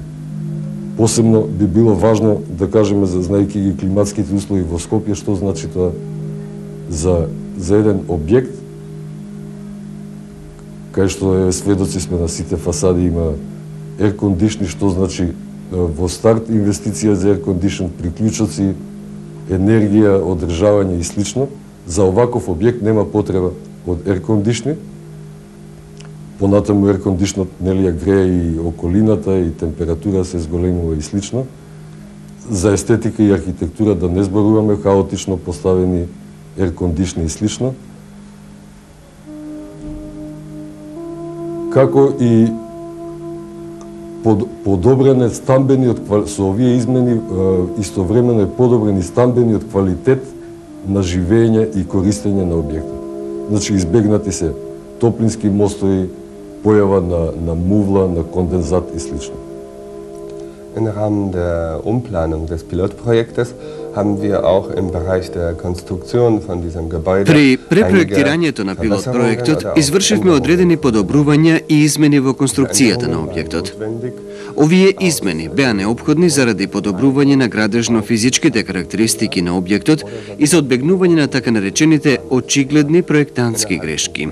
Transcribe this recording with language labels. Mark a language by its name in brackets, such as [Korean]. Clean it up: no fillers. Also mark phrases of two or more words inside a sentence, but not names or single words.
[Macedonian] Посебно би било важно да кажеме, знаејќи ги климатските услови во Скопје, што значи тоа за еден објект, кај што сведоци сме на сите фасади има [English] air condition, [Macedonian] што значи во старт инвестиција за [English] air condition, [Macedonian] приклучоци, енергија, одржавање и слично. За оваков објект нема потреба од [English] air condition. [Macedonian] Понатаму [English] air condition [Macedonian] нели ја грее и околината и температура се зголемува и слично. За естетика и архитектура да не зборуваме, хаотично поставени [English] air condition [Macedonian] и слично. Како и подобрене стамбениот со овие измени истовремено е подобрени стамбениот квалитет на живење и користење на објектот. Значи избегнати се топлински мостови, појава на мувла, на кондензат и слично. [German] Im Rahmen der Umplanung des Pilotprojektes haben wir auch im Bereich der Konstruktion von diesem Gebäude [Macedonian] При препроектирањето на пилот проектот извршивме одредени подобрувања и измени во конструкцијата на објектот. Овие измени беа неопходни заради подобрување на градежно-физичките карактеристики на објектот и за одбегнување на така наречените очигледни проектантски грешки.